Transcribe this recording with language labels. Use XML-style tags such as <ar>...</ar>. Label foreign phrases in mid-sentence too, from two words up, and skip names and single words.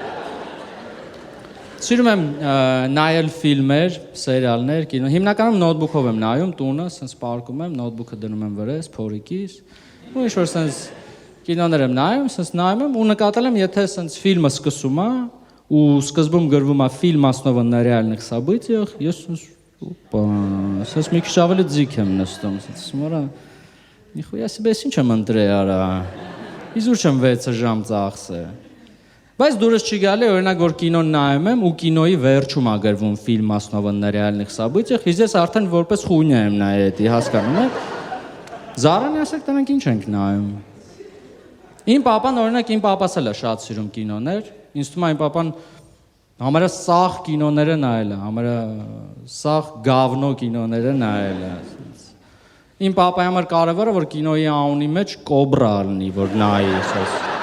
<hy>Սիրում եմ նայել ֆիլմեր, սերիալներ, կինո, հիմնականում նոթբուքով եմ նայում, տունը, սենց պարկում եմ, նոթբուքը դնում եմ վրես, փորիկիս, ու ինչ-որ սենց կինոներ եմ նայում, սենց նայում եմ, ու նկատել եմ, եթե սենց ֆիլմը սկսում ա, ու սկզբում գրվում ա</hy> <ru>фильм основан на реальных событиях,</ru> <hy>ես սենց մի քիչ ավելի ձիգ եմ նստում, սենց մորա,</hy> <ru>ни хуя себе</ru> <hy>ինչ եմ ընտրել, արա։ Իզուր չեմ 6 ժամ ծախսը։ Բայց դուրս չի գալի, օրինակ որ կինոն նայում եմ ու կինոյի վերջում ա գրվում</hy> <ru>фильм «Основан на реальных событиях»,</ru> <hy>իսկ ես արդեն որպես խույնյա եմ նայել էդի, հասկանում եք։ Զարանի ասեք տանք ինչ ենք նայում։ Իմ պապան օրինակ իմ պապաս էլ է շատ սիրում կինոներ, ինձ թվում է իմ պապան համարը սաղ կինոները նայել է, համարը սաղ գավնո կինոները նայել է։ Իմ պապայի համար կարևորը որ կինոյի անունի մեջ կոբրա լինի, որ նայի, ասես։</hy>